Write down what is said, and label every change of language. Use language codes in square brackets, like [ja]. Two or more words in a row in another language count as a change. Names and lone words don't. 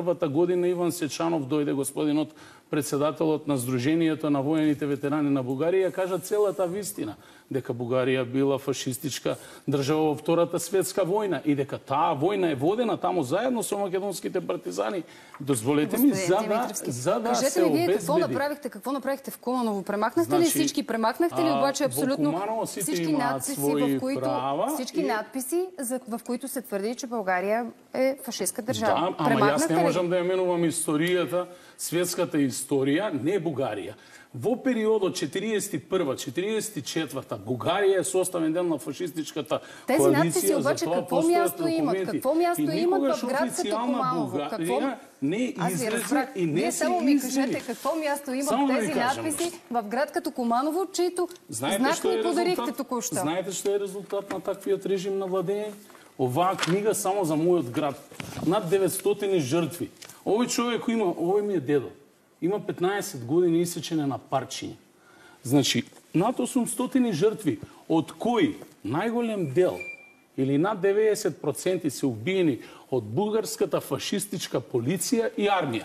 [mk] Првата година Иван Сечанов дојде, господинот председателот на Сдруженијето на воените ветерани на Бугарија, кажа целата вистина, дека Бугарија била фашистичка држава во Втората светска војна и дека таа војна е водена таму заедно со македонските партизани. Дозволете ми, за да се обезбеди. [bg] Какво направихте в Куманово? Премахнахте ли всички? Премахнахте ли обаче абсолютно всички надписи, в които се твърди, че България е фашистка държава? [mk] Да, ама јас не можам да ја менувам историјата, светската историја, не Бугарија. Во периодот 41-44 Бугарија е составен дел на фашистичката коалиција. [bg] Тези надписи обаче какво място имат? Какво място имат в град като Куманово? [mk] Не излезе и не се [bg] само ми кажете какво място имат тези надписи в град като Куманово, чието знак ми подарихте току-що. [mk] Знаете што е резултат на таквиот режим на владење? Оваа книга само за мојот град. Над 900 жртви. Овој човек овој ми е дедо. Има 15 години исечене на парчиња. Значи, над 800 жртви, од кои најголем дел или над 90% се убиени од бугарската фашистичка полиција и армија.